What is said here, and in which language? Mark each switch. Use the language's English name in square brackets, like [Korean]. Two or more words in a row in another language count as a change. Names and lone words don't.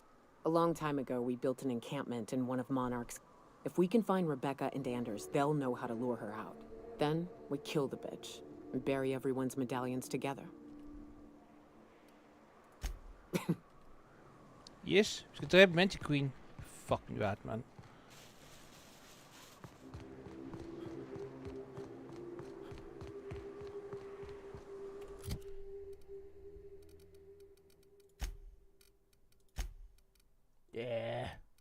[English] A long time ago, we built an encampment in one of Monarch's. If we can find Rebecca and Anders, they'll know how to lure her out. Then we kill the bitch and bury everyone's medallions together. Yes, [Danish] vi skal dræbe Mantiqueen. Fucking vært, mand. Ja.